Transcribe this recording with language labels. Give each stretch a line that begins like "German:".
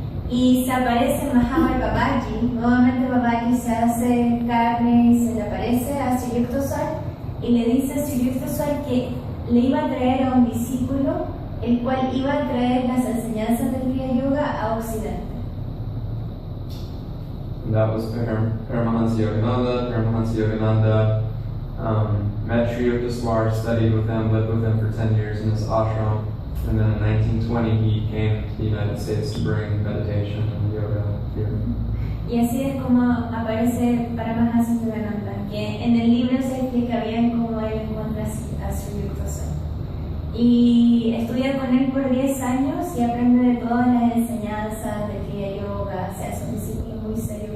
Spanish: Y se aparece Mahavatar Babaji, nuevamente Babaji se hace carne y se le aparece a Sri Yukteswar y le dice a Sri Yukteswar que le iba a traer a un discípulo, el cual iba a traer las enseñanzas del Kriya Yoga a Occidente.
English: And that was Paramahansa Yogananda. Paramahansa Yogananda met Sri Yukteswar, studied with him, lived with him for 10 years in his ashram. And then in 1920 he came to the United States to bring meditation and yoga here.
Spanish: Y así es como aparece Paramahansa Yogananda, que en el libro se explica bien cómo él encuentra a Sri Yukteswar. Y estudia con él por 10 años y aprende de todas las enseñanzas de Kriya Yoga, se hace un discípulo muy serio.